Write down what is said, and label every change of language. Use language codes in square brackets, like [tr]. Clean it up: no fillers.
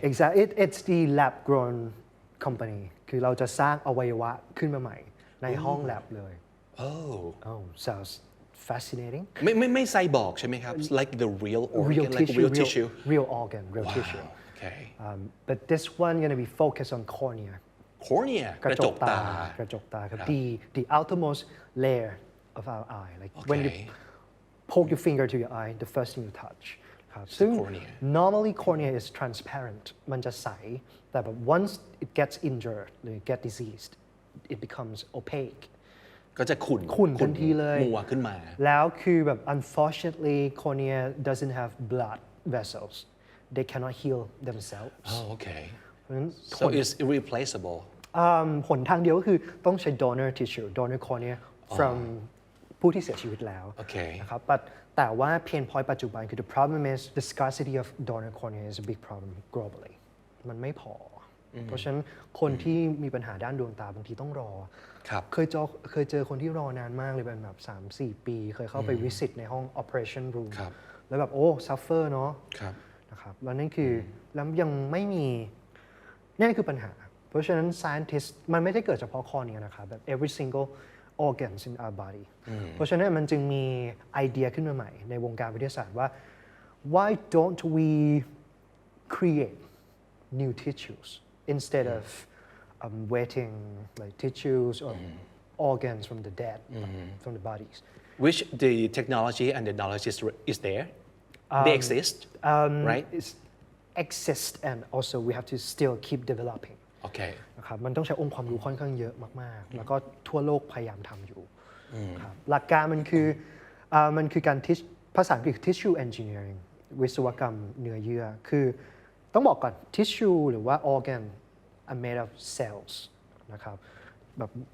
[en] exactly it's the lab grown company [th] คือเราจะสร้างอวัยวะขึ้นมาใหม่ในห้อง lab เลย [en] oh sounds fascinating [th] ไม่ไซบอร์กใช่ไหมครับ [en] like the real organ like real tissue real organ real tissue okay but this one gonna be focused on cornea [th] กระจกตา [en] ครับ the outermost layer of our eye like when you poke your finger to your eye the first thing you touch ครับซึ่ง normally cornea is transparent [th] มันจะใสแต่แบบ [en] once it gets injured หรือ get diseased it becomes opaque [th] ก็จะขุ่น ทันทีเลย มัวขึ้นมา แล้วคือแบบ [en] unfortunately cornea doesn't have blood vessels they cannot heal themselves oh okay so it's irreplaceable [th] หนทางเดียวก็คือต้องใช้ donor tissue donor cornea from ผู้ที่เสียชีวิตแล้วนะครับแต่ว่า pain point ปัจจุบันคือ [en] the problem is the scarcity of donor cornea is a big problem globally [th] มันไม่พอเพราะฉะนั้นคนที่มีปัญหาด้านดวงตาบางทีต้องรอเคยเจอคนที่รอนานมากเลยเป็นแบบ 3-4 ปีเคยเข้าไป visit ในห้อง operation room แล้วแบบโอ้ suffer เนาะนะครับแล้วนั่นคือแล้วยังไม่มี นั่นคือปัญหาเพราะฉะนั้น scientist มันไม่ได้เกิดเฉพาะคอเนียนะครับแบบ [en] every single organs in our body [th] เพราะฉะนั้นมันจึงมีไอเดียขึ้นมาใหม่ในวงการวิทยาศาสตร์ว่า [en] why don't we create new tissues instead of waiting like tissues or organs from the dead from the bodies which the technology and the knowledge is there they exist right exist and also we have to still keep developing [th] โอเค นะครับมันต้องใช้องค์ความรู้ค่อนข้างเยอะมากๆแล้วก็ทั่วโลกพยายามทำอยู่ ครับหลักการมันคือการภาษาอังกฤษ tissue engineering วิศวกรรมเนื้อเยื่อคือต้องบอกก่อน tissue หรือว่า organ are made of cells นะครับแบบ